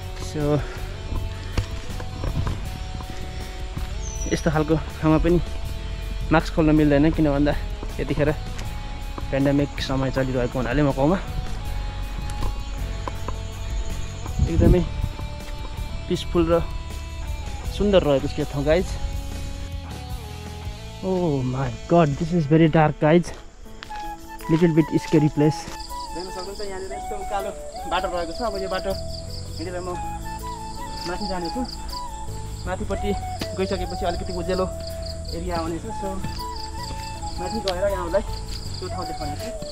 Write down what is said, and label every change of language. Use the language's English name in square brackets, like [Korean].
[Nepali] So यस्तो खालको ठाउँमा पनि मास्क खोल्न मिल्दैन, किन भन्दा यतिखेर पेन्डेमिक समय चलिरहेको हुनाले मकौमा एकदमै पिसफुल र सुन्दर रहेको छ यो ठाउँ guys. [English] Oh my god, this is very dark guys, little bit scary place. [Nepali] देख्न सक्नुहुन्छ यहाँनिर यस्तो उकालो बाटो रहेको छ। अब यो बाटो हिँडेर म माथि जानेछु। माथिपट्टि गइसकेपछि अलिकति उज्यालो एरिया आउनेछ। सो माथि गएर यहाँलाई त्यो ठाउँ देखाउनेछु।